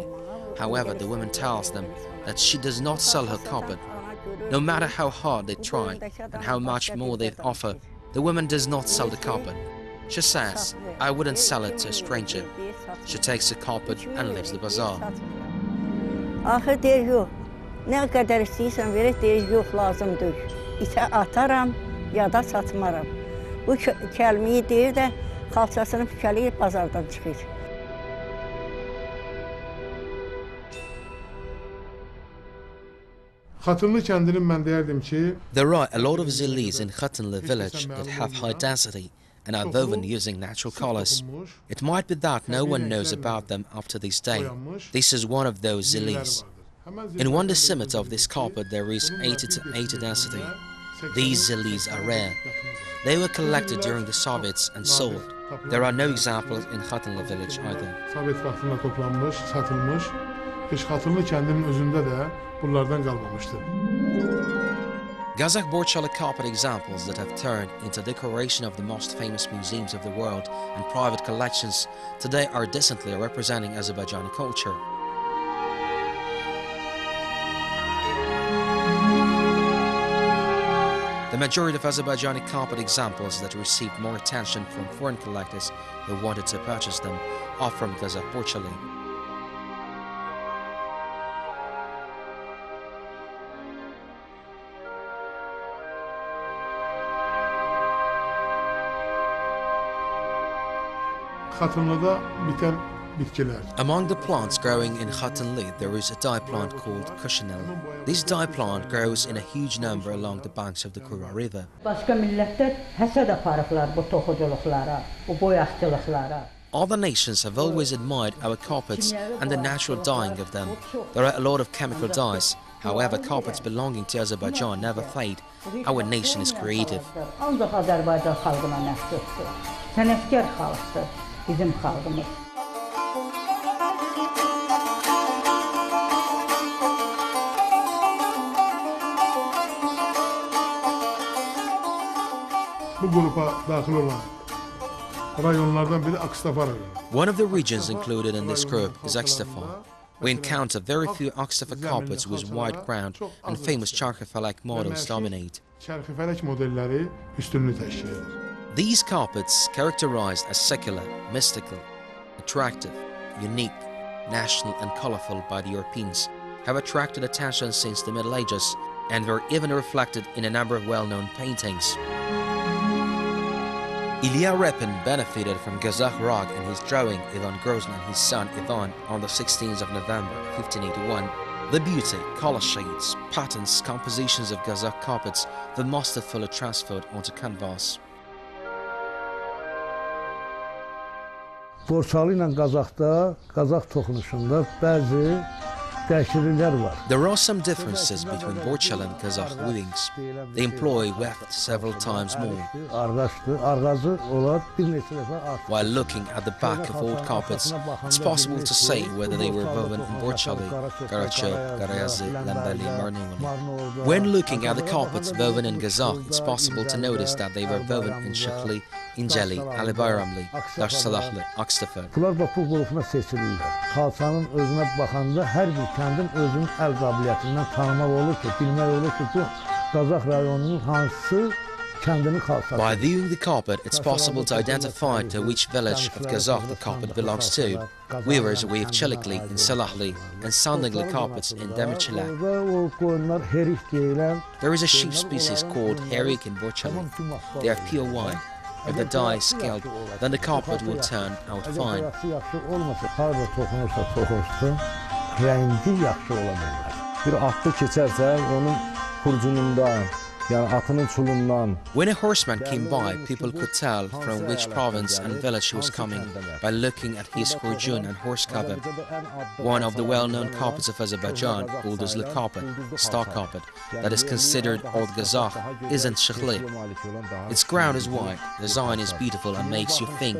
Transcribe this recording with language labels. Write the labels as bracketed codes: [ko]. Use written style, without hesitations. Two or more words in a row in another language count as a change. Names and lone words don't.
[en] However, the woman tells them that she does not sell her carpet. No matter how hard they try and how much more they offer, the woman does not sell the carpet. She says, I wouldn't sell it to a stranger. She takes the carpet and leaves the bazaar. [az] Axır deyir, yox. Nə qədər istəyirsən verək, deyir, yox, lazımdır. İtə ataram, ya da satmaram. Bu kəlməyi deyir də, xalçasını pükələyir, bazardan çıxır. Xatınlı kəndinin mən deyərdim ki, [en] There are a lot of zilis in Khatanlı village that have high density and are woven using natural colors. It might be that no one knows about them up to this day. This is one of those zilis. In one decimeter of this carpet there is 80 to 80 density. These zillies are rare. They were collected during the Soviets and sold. There are no examples in Khatınlı village either. [az] Sovet vaxtında toplanmış, satılmış. Heç Xatırlı kəndinin özündə də bunlardan qalmamışdır. [en] Gazakh Borchaly carpet examples that have turned into decoration of the most famous museums of the world and private collections today are decently representing Azerbaijani culture. The majority of Azerbaijani carpet examples that received more attention from foreign collectors who wanted to purchase them are from Gazakh Borchaly. [az] Xatırlıda bitən bitkilər. [en] Among the plants growing in Khatınlı, there is a dye plant called kushinel. This dye plant grows in a huge number along the banks of the Kura River. [az] Başqa millətlər həsəd aparıblar bu toxuculuqlara, bu boyaqçılıqlara. [en] Other nations have always admired our carpets and the natural dyeing of them. There are a lot of chemical dyes. However, carpets belonging to Azerbaijan never fade. Our nation is creative. [az] Ancaq Azərbaycan xalqına məxsusdur. Sənətkar xalqdır bizim xalqımız. Bu qrupa daxil olan rayonlardan biri Akstafa rayonu. [en] One of the regions included in this group is Akstafa. We encounter very few Akstafa carpets with white ground and famous charcoal-like models dominate. [az] Çərxifələk modelləri üstünlüğü təşkil edir. [en] These carpets, characterized as secular, mystical, attractive, unique, national and colorful by the Europeans, have attracted attention since the Middle Ages and were even reflected in a number of well-known paintings. Ilya Repin benefited from Gazakh rock in his drawing Ivan Grozny and his son Ivan on the 16th of November 1581. The beauty, color shades, patterns, compositions of Gazakh carpets were masterfully transferred onto canvas. [az] Borchalı ilə Qazaxda, Qazaq toxunuşunda bəzi dəyişikliklər var. [en] There are some differences between Borchaly and Gazakh weavings. They employ weft several times more. While looking at the back of old carpets, it's possible to say whether they were woven in Borchaly, Karachok, Karayazi, Lambeli, Marnivali. When looking at the carpets woven in Gazakh, it's possible to notice that they were woven in Shikhli, İncəli, Ali Bayramlı, Daşsalahlı, Akstafa. [az] Bunlar bax bu qrupuna seçilirlər. Xalçanın özünə baxanda hər bir kəndin özünün əl qabiliyyətindən tanımaq olur ki, bilmək olur ki, bu Gazakh rayonunun hansı kəndinin xalçası. [en] By viewing the carpet, it's possible to identify to which village of Gazakh the carpet belongs to. Weavers weave Çelikli in Salahli and Sandigli carpets in Demirçilə. There is a sheep species called herik in Borchaly. They are pure white. If the dye is scaled, then the carpet will turn out fine. [az] Bir atlı keçərsə, onun xurcunundan, yəni atının çulundan. [en] When a horseman came by, people could tell from which province and village he was coming by looking at his khurjun and horse cover. One of the well-known carpets of Azerbaijan, Ulduzli carpet, star carpet, that is considered Old Gazakh, isn't Shikhli. Its ground is white, the design is beautiful and makes you think.